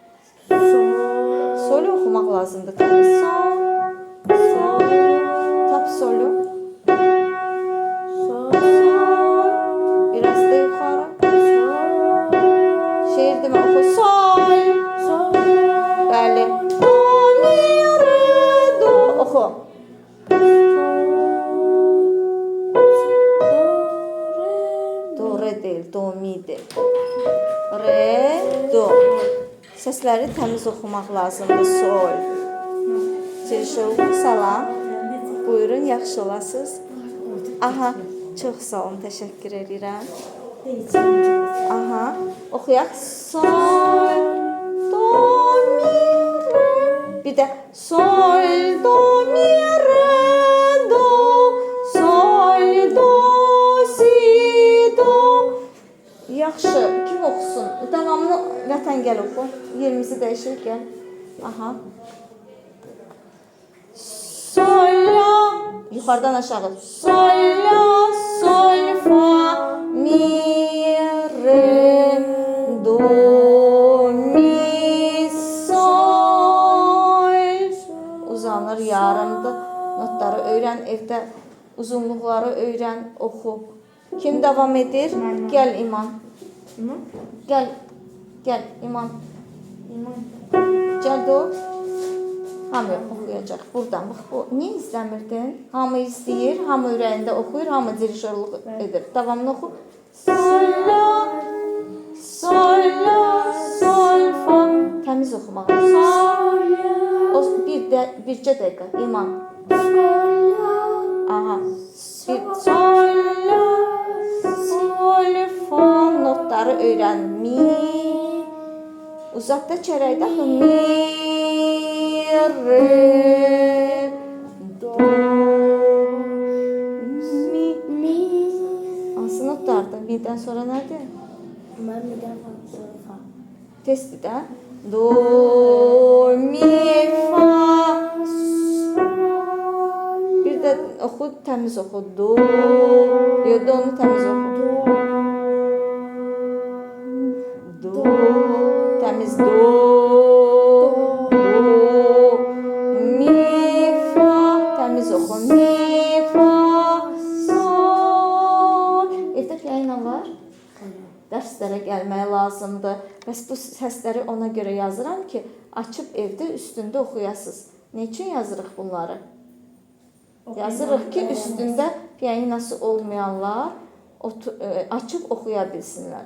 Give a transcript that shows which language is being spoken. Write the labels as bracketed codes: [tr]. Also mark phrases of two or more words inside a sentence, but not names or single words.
[az] Solu oxumaq lazımdır. Sol, sol, tap solu. Sol, biraz da yuxarı. Şeir demə oxu. Sol, bəli. Do, mi, re, do. Oxu. Do, re deyil, do, mi deyil. Re, do. Səsləri təmiz oxumaq lazımdır. Sol. Cirşov, salam. Buyurun, yaxşı olasınız. Aha, çox sağ olun, təşəkkür edirəm. Aha, oxuyaq. Sol, do, mi, re. Bir də sol, do, mi, re, do. Sol, do, si, do. Yaxşı, kim oxusun? Davamlı vətən gəl oxu. Yerimizi dəyişir, gəl. Aha. Sol, la. Yuxarıdan aşağı. Sol, la, sol, fa, mi, re, do, mi, sol. Uzanır, yarımdır. Notları öyrən, evdə uzunluqları öyrən, oxu. Kim davam edir? Gəl İman. Gəl, gəl İman. Gəl do. Hamı oxuyacaq. Buradan, bax, bu. Niyə izləmirdin? Hamı izləyir, hamı ürəyində oxuyur, hamı dirişörlük edir. Davamlı oxu. Sol, la, sol, la, sol, fa. Təmiz oxumaq. Sol, la. Bircə dəqiqə, İman. Sol, la. Aha. Sol, la, sol, fa. Notları öyrən. Mi. Uzat da çərəkdə. Mi, re, do, mi. Hansı notlardır? Mi'dən sonra nədir? Mi'dən sonra fa. Testi də. Do, mi, fa, sol. Bir də oxu, təmiz oxu. Do, do'nu təmiz oxu. Do, təmiz do. Oxu. Mi, fa, sol. Evdə piano var. Dərslərə gəlmək lazımdır. Bəs bu səsləri ona görə yazıram ki, açıb evdə üstündə oxuyasınız. Ne üçün yazırıq bunları? Yazırıq ki, üstündə pianinosu olmayanlar açıb oxuya bilsinlər.